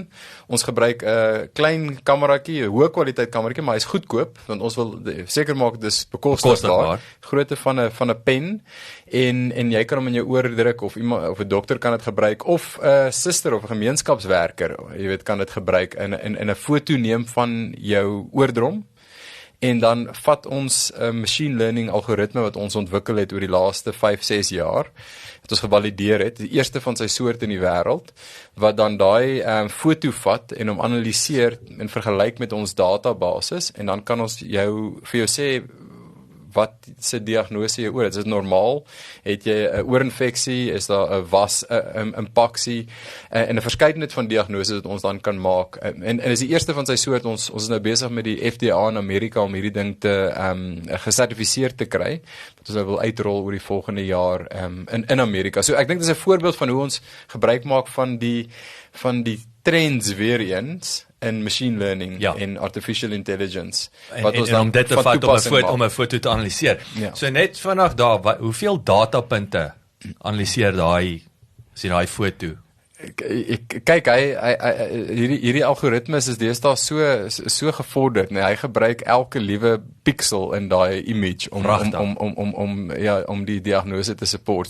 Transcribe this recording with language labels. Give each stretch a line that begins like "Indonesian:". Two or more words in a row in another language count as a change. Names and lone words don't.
Afrikaans: Ons gebruik 'n klein kameraatjie, 'n hoë kwaliteit kameraatjie, maar hy's goedkoop want ons wil seker maak dis bekostigbaar. Grootte van 'n pen en jy kan hom in jou oor druk of iemand of 'n dokter kan dit gebruik of 'n suster of 'n gemeenskapswerker, jy weet, kan dit gebruik in 'n foto neem van jou oordrom en dan vat ons 'n
English: machine learning
Afrikaans: algoritme wat ons ontwikkel het oor die laaste 5-6 jaar, wat ons gevalideer het, die eerste van sy soort in die wêreld, wat dan daai foto vat en hom analiseer en vergelyk met ons databasis, en dan kan ons vir jou sê wat se diagnose jy oor het. Is dit normaal? Het jy 'n oorinfeksie? Is daar 'n impaksie? En 'n verskeidenheid van diagnoses wat ons dan kan maak. En is die eerste van sy soort. Ons is nou besig met die FDA in Amerika om hierdie ding te gesertifiseer te kry. Wat ons nou wil uitrol oor die volgende jaar in Amerika. So ek dink dis 'n voorbeeld van hoe ons gebruik maak van die trends weer eens in
English: machine learning
Afrikaans: en
English: artificial intelligence.
Afrikaans: Wat ons dan om dit te vat om 'n foto te analiseer. Ja. So net vanaf daar, hoeveel datapunte analiseer daai foto? Kyk, hierdie algoritmes is deesdae so gevorderd, nee, hy gebruik elke liewe pixel in daai image om die diagnose te support.